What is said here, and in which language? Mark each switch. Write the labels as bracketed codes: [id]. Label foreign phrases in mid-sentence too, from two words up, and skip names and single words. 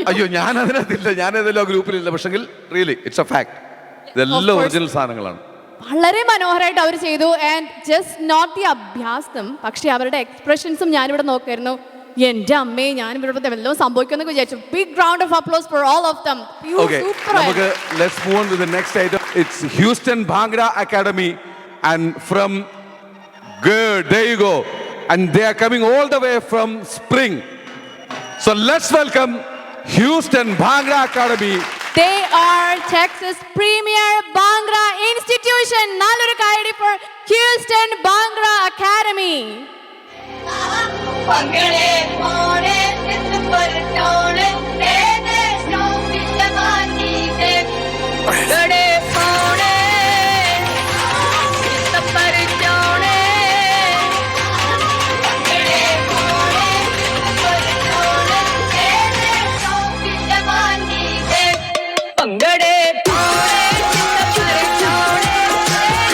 [ml] അയ്യോ, ഞാൻ അതിനകത്തില്ല, ഞാനതെല്ലാം ഗ്രൂപ്പിലില്ല. പക്ഷെങ്കിൽ [en] really it's a fact, [ml] ഇതെല്ലാം ഒറിജിനൽ സാധനങ്ങളാണ്. വളരെ മനോഹരമായിട്ട് അവർ ചെയ്തു. [en] and just not the [ml] അഭ്യാസം, പക്ഷെ അവരുടെ എക്സ്പ്രഷൻസും ഞാനിവിടെ നോക്കായിരുന്നു. എന്റെ അമ്മേ, ഞാൻ ഇവിടെ വല്ലതും സംഭവിക്കുമെന്നൊക്കെ വിചാരിച്ചു. [en] big round of applause for all of them. Okay, നമുക്ക് let's move on to the next item. It's Houston Bhangra Academy, and from good, there you go, and they are coming all the way from Spring. So let's welcome Houston Bhangra Academy. They are Texas premier Bhangra institution. [ml] നല്ലൊരു കയ്യടി [en] for Houston Bhangra Academy. Pangale pone par tone there's no villavani de pangale pone par tone pangale pone par tone there's no villavani de pangale pone par tone